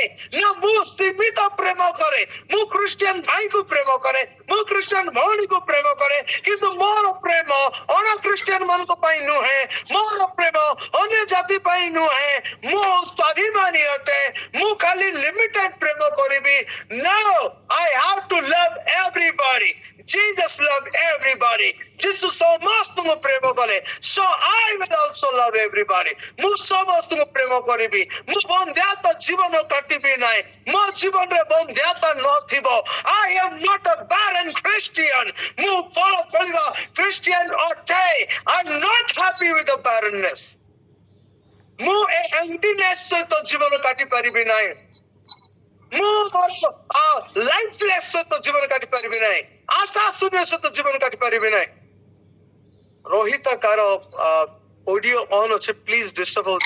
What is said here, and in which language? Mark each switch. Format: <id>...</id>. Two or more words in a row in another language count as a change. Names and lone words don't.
<or>ନା ମୁଁ ସୀମିତ ପ୍ରେମ କରେ, ମୁଁ ଖ୍ରୀଷ୍ଟିଆନ ଭାଇକୁ ପ୍ରେମ କରେ, ମୁଁ ଖ୍ରୀଷ୍ଟିଆନ ଭଉଣୀକୁ ପ୍ରେମ କରେ, କିନ୍ତୁ ମୋର ପ୍ରେମ ଅଣ ଖ୍ରୀଷ୍ଟିଆନ ମାନଙ୍କ ପାଇଁ ନୁହେଁ, ମୋର ପ୍ରେମ ଅନ୍ୟ ଜାତି ପାଇଁ ନୁହେଁ, ମୁଁ ସ୍ୱାଭିମାନୀ ଅଟେ, ମୁଁ ଖାଲି ଲିମିଟେଡ ପ୍ରେମ କରିବି।</or> <en>No, I have to love everybody. Jesus loved everybody.</en> <or>ଯୀଶୁ ସମସ୍ତଙ୍କୁ ପ୍ରେମ କଲେ,</or> <en>so I will also love everybody.</en> <or>ମୁଁ ସମସ୍ତଙ୍କୁ ପ୍ରେମ କରିବି। ମୁଁ ବନ୍ଧ୍ୟାତା ଜୀବନ କାଟିବି ନାହିଁ। ମୋ ଜୀବନରେ ବନ୍ଧ୍ୟାତା ନଥିବ।</or> <en>I am not a barren Christian.</en> <or>ମୁଁ ଫଳ ଫଳିବା ଖ୍ରୀଷ୍ଟିଆନ ଅଟେ।</or> <en>I'm not happy with the barrenness.</en> <or>ମୁଁ ଏ emptiness ସହିତ ଜୀବନ କାଟି ପାରିବି ନାହିଁ। ମୁଁ ଲାଇଫଲେସ୍ ସହିତ ଜୀବନ କାଟି ପାରିବି ନାହିଁ। ଆଶା ଶୂନ୍ୟ ସହିତ ଜୀବନ କାଟି ପାରିବି ନାହିଁ। ରୋହିତ କାର</or> <en>audio on</en> <or>ଅଛି,</or> <en>please disturb</en> <or>ହଉଛି।</or>